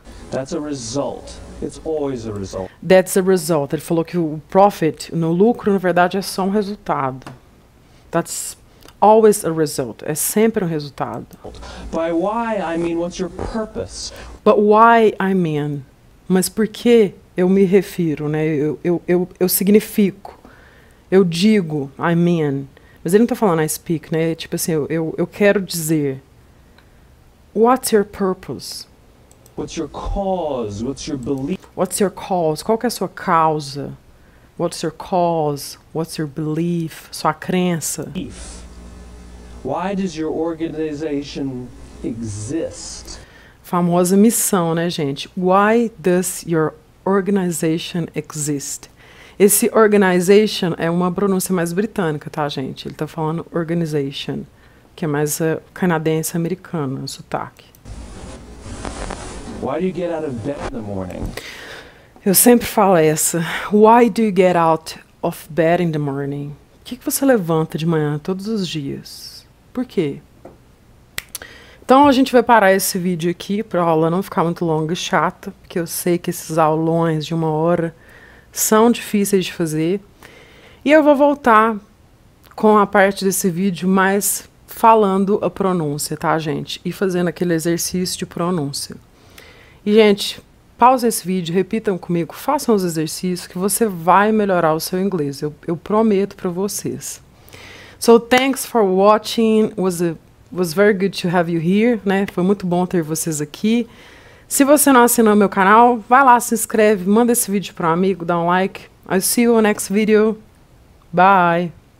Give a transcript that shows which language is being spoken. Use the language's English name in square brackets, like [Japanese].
[English] That's a result. It's always a result. That's a result. [Portuguese] Ele falou que o profit, no lucro, na verdade, é só um resultado. [English] That's always a result. [Portuguese] É sempre um resultado. [English] By why, I mean, what's your purpose? But why, I mean. [Portuguese] Mas por que eu me refiro, né? Eu significo. Eu digo, [English] I mean. [Portuguese] Mas ele não está falando [English] I speak, [Portuguese] né? Tipo assim, eu quero dizer. [English] What's your purpose? What's your cause? What's your belief? What's your cause? [Portuguese] Qual que é a sua causa? [English] What's your cause? What's your belief? [Portuguese] Sua crença. [English] Why does your organization exist? [Portuguese] Famosa missão, né, gente? [English] Why does your organization exist? [Portuguese] Esse organization é uma pronúncia mais britânica, tá, gente? Ele tá falando organization, que é mais canadense americano, sotaque. [English] Why do you get out of bed in the morning? [Portuguese] Eu sempre falo essa. [English] Why do you get out of bed in the morning? [Portuguese] Por que você levanta de manhã todos os dias? Por quê? Então a gente vai parar esse vídeo aqui para a aula não ficar muito longa e chata, porque eu sei que esses aulões de 1 hora são difíceis de fazer. E eu vou voltar com a parte desse vídeo mais falando a pronúncia, tá, gente? E fazendo aquele exercício de pronúncia. E, gente, pausa esse vídeo, repitam comigo, façam os exercícios que você vai melhorar o seu inglês. Eu prometo para vocês. [English] So, thanks for watching. Was very good to have you here, né? [Portuguese] Foi muito bom ter vocês aqui. Se você não assinou meu canal, vai lá, se inscreve, manda esse vídeo para um amigo, dá um like. [English] I'll see you on next video. Bye!